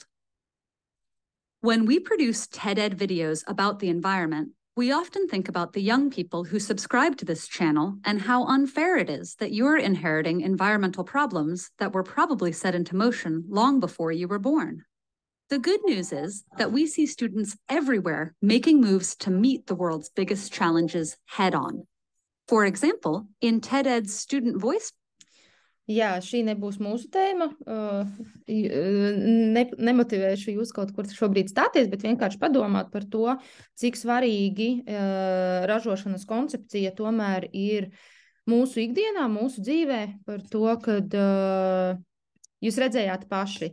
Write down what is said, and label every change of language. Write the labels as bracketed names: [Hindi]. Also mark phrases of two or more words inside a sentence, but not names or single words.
[English] When we produce TED-Ed videos about the environment, we often think about the young people who subscribe to this channel and how unfair it is that you're inheriting environmental problems that were probably set into motion long before you were born. The good news is that we see students everywhere making moves to meet the world's biggest challenges head-on. For example, in TED-Ed's Student Voice. [Latvian] Jā, šī nebūs mūsu tēma. Nemotivēšu jūs kaut kur šobrīd stāties, bet vienkārši padomāt par to, cik svarīgi ražošanas koncepcija tomēr ir mūsu ikdienā, mūsu dzīvē, par to, kad jūs redzējāt paši.